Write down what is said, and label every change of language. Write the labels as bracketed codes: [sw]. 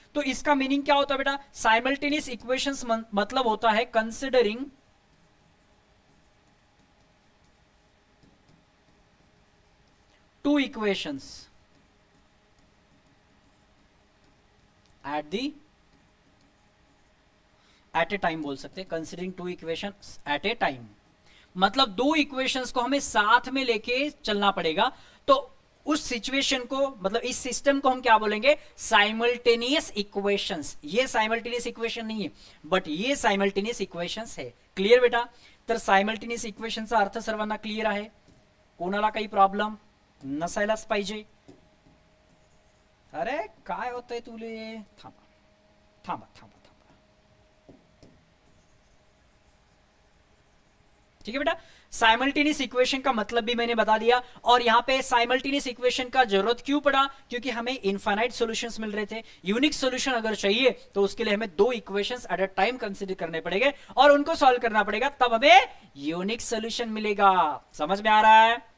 [hi] तो इसका मीनिंग क्या होता है बेटा, साइमल्टेनियस इक्वेशंस मतलब होता है कंसिडरिंग टू इक्वेशंस एट ए टाइम बोल सकते हैं, कंसिडरिंग टू इक्वेशंस एट ए टाइम, मतलब दो इक्वेशंस को हमें साथ में लेके चलना पड़ेगा। तो उस सिचुएशन को, मतलब इस सिस्टम को हम क्या बोलेंगे, साइमल्टेनियस इक्वेशंस। ये साइमल्टेनियस इक्वेशन नहीं है, बट ये साइमल्टेनियस इक्वेशंस है। [mr] क्लियर बेटा, तर सायमल्टेनियस इक्वेशनचा अर्थ सर्वांना क्लियर आहे, कोणाला काही प्रॉब्लेम नसायलाच पाहिजे। अरे काय होतंय तुले, थांबा थांबा थांबा थांबा, [hi] ठीक है बेटा। साइमल्टेनियस इक्वेशन का मतलब भी मैंने बता दिया, और यहां पे साइमल्टेनियस इक्वेशन का जरूरत क्यों पड़ा, क्योंकि हमें इनफाइनाइट सॉल्यूशंस मिल रहे थे। यूनिक सॉल्यूशन अगर चाहिए तो उसके लिए हमें दो equations at a time consider करने पड़ेंगे और उनको सॉल्व करना पड़ेगा, तब हमें यूनिक सॉल्यूशन मिलेगा। समझ में आ रहा है?